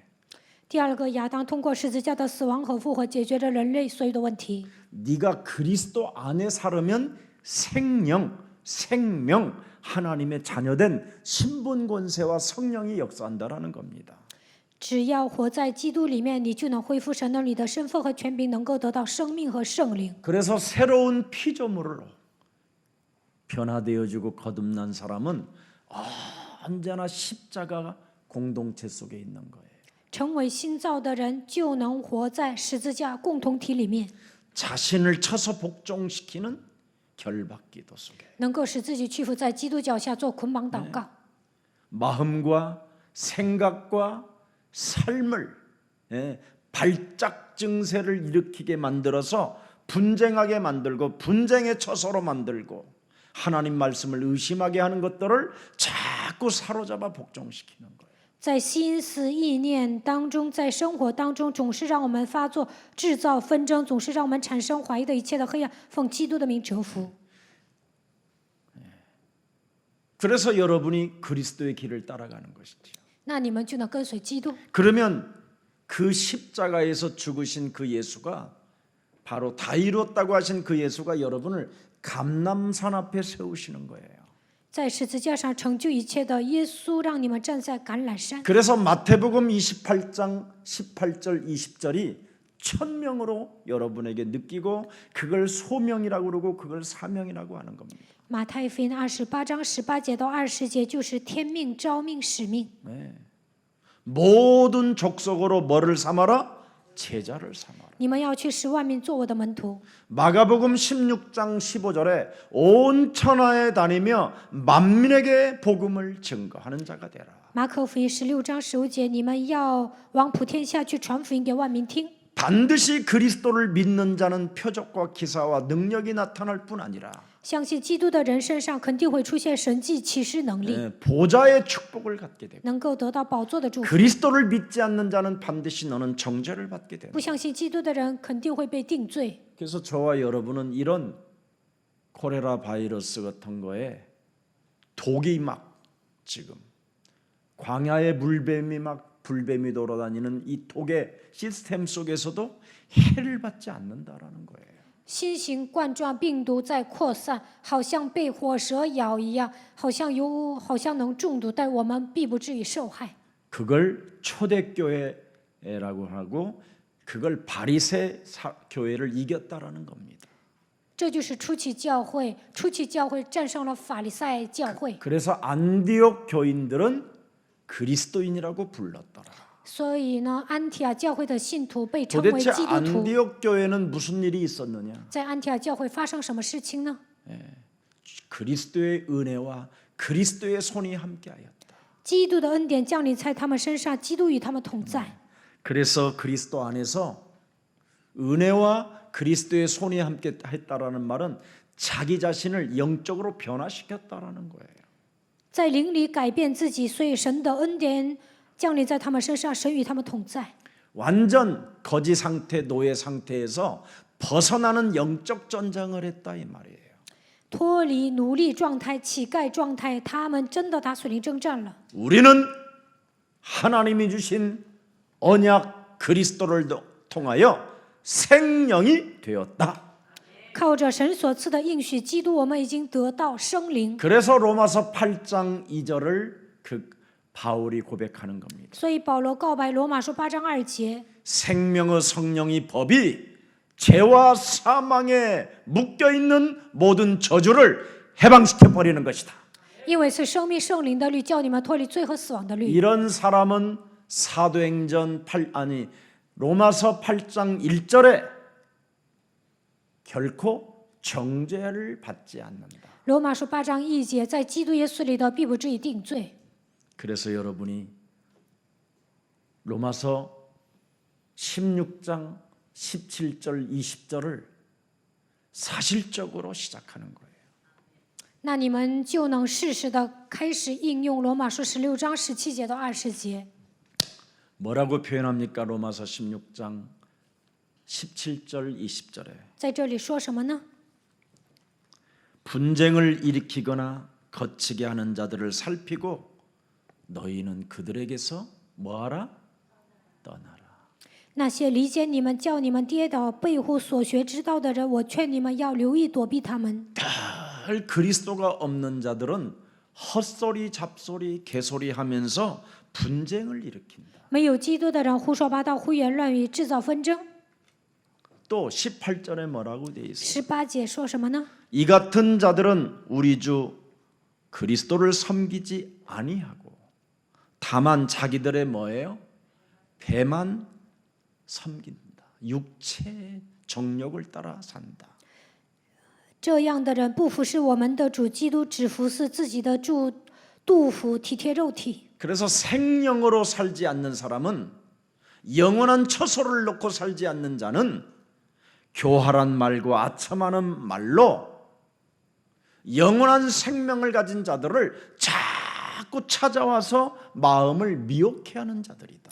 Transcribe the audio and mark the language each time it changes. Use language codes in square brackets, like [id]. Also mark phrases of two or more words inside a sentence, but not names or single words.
[zh] 第二个，亚当通过十字架的死亡和复活，解决了人类所有的问题。 [ko] 네가 그리스도 안에 살으면 생명, 하나님의 자녀된 신분 권세와 성령이 역사한다라는 겁니다. [zh] 只要活在基督里面，你就能恢复神的你的身份和权柄，能够得到生命和圣灵。 [ko] 그래서 새로운 피조물로 변화되어지고 거듭난 사람은 언제나 십자가 공동체 속에 있는 거예요. [zh] 成为新造的人，就能活在十字架共同体里面， [ko] 자신을 쳐서 복종시키는 결박기도 속에 [zh] 能够使自己屈服在基督脚下做捆绑祷告。 [ko] 마음과 생각과 삶을 발작 증세를 일으키게 만들어서 분쟁하게 만들고 분쟁의 처소로 만들고 하나님 말씀을 의심하게 하는 것들을 자꾸 사로잡아 복종시키는 거예요. [zh] 在心思意念当中，在生活当中，总是让我们发作、制造纷争，总是让我们产生怀疑的一切的黑暗，奉基督的名折服。 [ko] 그래서 여러분이 그리스도의 길을 따라가는 것이죠. [zh] 那你们就能跟随基督。 [ko] 그러면 그 십자가에서 죽으신 그 예수가 바로 다 이루었다고 하신 그 예수가 여러분을 감람산 앞에 세우시는 거예요. [zh] 在十字架上成就一切的耶稣，让你们站在橄榄山。 [ko] 그래서 마태복음 28장 18절 20절이 천명으로 여러분에게 느끼고 그걸 소명이라고 그러고 그걸 사명이라고 하는 겁니다. [zh] 马太福音28章18节到20节就是天命、召命、使命。 [ko] 모든 족속으로 뭐를 삼아라? 제자를 삼아라. [zh] 你们要去使万民做我的门徒。 [ko] 마가복음 16장 15절에 온 천하에 다니며 만민에게 복음을 증거하는 자가 되라. [zh] 马可福音16章15节，你们要往普天下去传福音给万民听。 [ko] 반드시 그리스도를 믿는 자는 표적과 기사와 능력이 나타날 뿐 아니라 [zh] 相信基督的人身上肯定会出现神迹启示能力， [ko] 보좌의 축복을 갖게 되고 [zh] 能够得到宝座的祝福。 [ko] 그리스도를 믿지 않는 자는 반드시 너는 정죄를 받게 된다. [zh] 不相信基督的人肯定会被定罪。 [ko] 그래서 저와 여러분은 이런 콜레라 바이러스 같은 거에 독이 막 지금 광야의 물뱀이 막 불뱀이 돌아다니는 이 독의 시스템 속에서도 해를 받지 않는다라는 거예요. [zh] 新型冠状病毒在扩散，好像被火蛇咬一样，好像能中毒，但我们必不至于受害。 [ko] 그걸 초대교회라고 하고 그걸 바리새 교회를 이겼다라는 겁니다. [zh] 这就是初期教会，初期教会战胜了法利赛教会， [ko] 그래서 안디옥 교인들은 그리스도인이라고 불렀더라. [zh] 所以呢，安提亚教会的信徒被称为 [ko] 도대체 [zh] 基督徒。 [ko] 안디옥 교회는 무슨 일이 있었느냐? [zh] 在安提亚教会发生什么事情呢？ [ko] 그리스도의 은혜와 그리스도의 손이 함께하였다. [zh] 基督的恩典降临在他们身上，基督与他们同在。 [ko] 그래서 그리스도 안에서 은혜와 그리스도의 손이 함께했다라는 말은 자기 자신을 영적으로 변화시켰다라는 거예요. [zh] 在灵里改变自己，所以神的恩典降临在他们身上，神与他们同在。 [ko] 완전 거지 상태, 노예 상태에서 벗어나는 영적 전쟁을 했다 이 말이에요. [zh] 脱离奴隶状态、乞丐状态，他们真的打属灵征战了。 [ko] 우리는 하나님이 주신 언약 그리스도를 통하여 생명이 되었다. [zh] 靠着神所赐的应许，基督我们已经得到生灵。 [ko] 그래서 로마서 8장 2절을 그 바울이 고백하는 겁니다. [zh] 所以保罗告白罗马书8章2节， [ko] 생명의 성령이 법이 죄와 사망에 묶여 있는 모든 저주를 해방시켜 버리는 것이다. [zh] 因为是生命圣灵的律，叫你们脱离罪和死亡的律。 [ko] 이런 사람은 사도행전 로마서 8장 1절에 결코 정죄를 받지 않는다. [zh] 罗马书8章1节，在基督耶稣里的必不至于定罪。 [ko] 그래서 여러분이 로마서 16장 17절 20절을 사실적으로 시작하는 거예요. [zh] 那你们就能适时的开始应用罗马书16章17节到20节。 [ko] 뭐라고 표현합니까? 로마서 16장 17절 20절에 [zh] 在这里说什么呢？ [ko] 분쟁을 일으키거나 거치게 하는 자들을 살피고 너희는 그들에게서 뭐하라? 떠나라. [zh] 那些离间你们、叫你们跌倒、背乎所学之道的人，我劝你们要留意躲避他们。 [ko] 늘 그리스도가 없는 자들은 헛소리, 잡소리, 개소리 하면서 분쟁을 일으킨다. [zh] 没有基督的人胡说八道、胡言乱语，制造纷争。 [ko] 또 18절에 뭐라고 돼 있어요? [zh] 18 节说什么呢？ [ko] 이 같은 자들은 우리 주 그리스도를 섬기지 아니하고 다만 자기들의 뭐예요? 배만 섬긴다. 육체의 정욕을 따라 산다. [zh] 这样的人不服侍我们的主基督，只服侍自己的主杜甫，体贴肉体。 [ko] 그래서 생명으로 살지 않는 사람은 영원한 처소를 놓고 살지 않는 자는 교활한 말과 아첨하는 말로 영원한 생명을 가진 자들을 자꾸 찾아와서 마음을 미혹해 하는 자들이다.